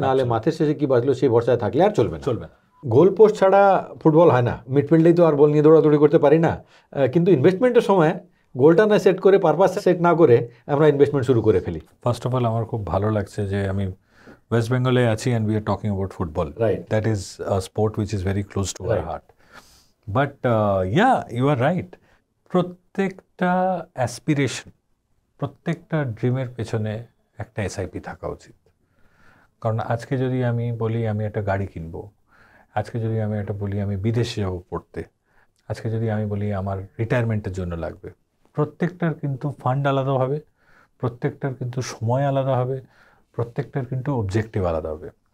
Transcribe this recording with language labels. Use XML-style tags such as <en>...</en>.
<bn>নাহলে মাথের শেষে কি বাঁচলো সেই ভরসায় থাকলে আর চলবে না। গোল পোস্ট ছাড়া ফুটবল হয় না, মিডফিল্ডেই তো আর বল নিয়ে দৌড়াদৌড়ি করতে পারি না। কিন্তু ইনভেস্টমেন্টের সময় গোলটা না সেট করে, পারপাস সেট না করে আমরা ইনভেস্টমেন্ট শুরু করে ফেলি। ফার্স্ট অফ অল, আমার খুব ভালো লাগছে যে আমি ওয়েস্ট বেঙ্গলে আছি</bn> <en>and we are talking about football. Right. That is a sport which is very close to our heart. But yeah, you are right.</en> <bn>প্রত্যেকটা অ্যাসপিরেশন, প্রত্যেকটা ড্রিমের পেছনে একটা এসআইপি থাকা উচিত। কারণ আজকে যদি আমি বলি আমি একটা গাড়ি কিনবো, আজকে যদি আমি একটা বলি আমি বিদেশে যাবো পড়তে, আজকে যদি আমি বলি আমার রিটায়ারমেন্টের জন্য লাগবে, প্রত্যেকটার কিন্তু ফান্ড আলাদা হবে, প্রত্যেকটার কিন্তু সময় আলাদা হবে, প্রত্যেকটার কিন্তু অবজেক্টিভ আলাদা হবে।</bn>